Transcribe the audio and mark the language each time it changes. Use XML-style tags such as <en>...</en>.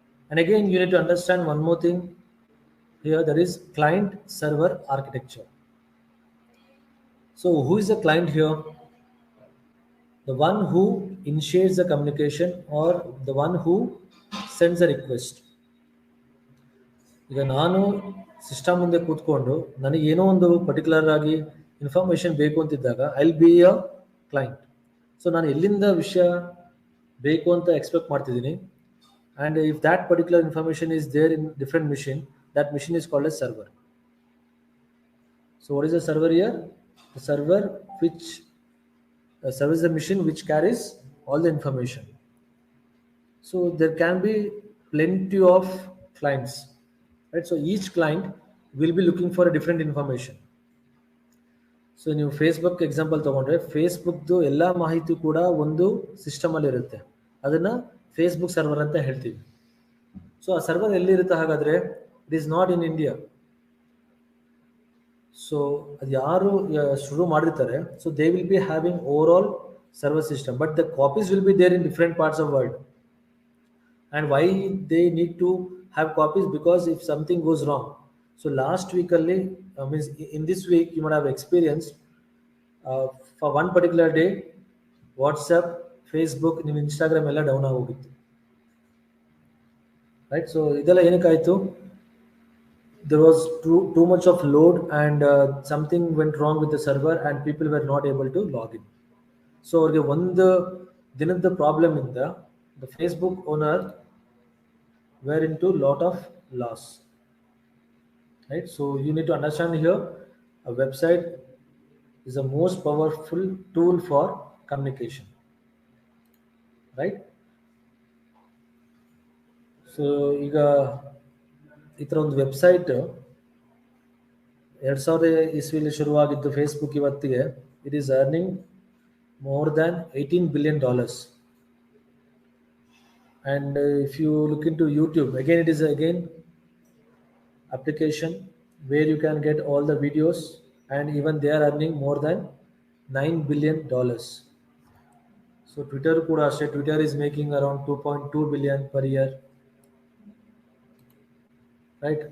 <en>And again, you need to understand one more thing here, that is client server architecture. So who is the client here? The one who initiates the communication, or the one who sends a request.</en> <kn>ಈಗ ನಾನು system ಮುಂದೆ ಕೂತ್ಕೊಂಡು ನನಗೆ ಏನೋ ಒಂದು particular ಆಗಿ information ಬೇಕು ಅಂತಿದ್ದಾಗ</kn> <en>I will be a client.</en> <kn>So ನಾನು ಎಲ್ಲಿಂದ ವಿಷಯ ಬೇಕು ಅಂತ ಎಕ್ಸ್ಪೆಕ್ಟ್ ಮಾಡ್ತಿದ್ದೀನಿ,</kn> <en>And if that particular information is there in different machine, that machine is called as server. So what is a server here? The server which serves the machine which carries all the information. So there can be plenty of clients, right? So each client will be looking for a different information.</en> <kn>So ನೀವು Facebook example ತೊಗೊಂಡ್ರೆ, ಫೇಸ್ಬುಕ್ದು ಎಲ್ಲ ಮಾಹಿತಿ ಕೂಡ ಒಂದು ಸಿಸ್ಟಮಲ್ಲಿ ಇರುತ್ತೆ. ಅದನ್ನು Facebook server ಅಂತ ಹೇಳ್ತೀವಿ. ಸೊ ಆ ಸರ್ವರ್ ಎಲ್ಲಿರುತ್ತೆ ಹಾಗಾದರೆ?</kn> <en>It is not in India.</en> <kn>So ಅದು ಯಾರು ಶುರು ಮಾಡಿರ್ತಾರೆ,</kn> <en>So they will be having overall server system, but the copies will be there in different parts of world. And why they need to have copies? Because if something goes wrong, so last week only, means in this week you might have experienced, uh, for one particular day, WhatsApp, Facebook, ನಿಮ್ಮ Instagram</en> <kn>ಎಲ್ಲ down ಆಗೋಗಿತ್ತು,</kn> <en>right?</en> <kn>So ಇದೆಲ್ಲ ಏನಕ್ಕಾಯ್ತು?</kn> <en>There was too much of load, and something went wrong with the server and people were not able to log in. So</en> <kn>ಅವ್ರಿಗೆ ಒಂದು ದಿನದ problem ಇಂದ</kn> <en>the Facebook owner were into lot of loss, right? So you need to understand here, a website is the most powerful tool for communication, right?</en> <kn>So ಈಗ ಈ ಥರ ಒಂದು website 2000 ಇಸ್ವಿಲಿ ಶುರುವಾಗಿದ್ದು Facebook ಇವತ್ತಿಗೆ</kn> <en>It is earning more than $18 billion. And if you look into YouTube, again it is again application where you can get all the videos, and even they are earning more than $9 billion. So Twitter</en> <kn>kuda ashe,</kn> <en>Twitter is making around 2.2 billion per year, right?</en>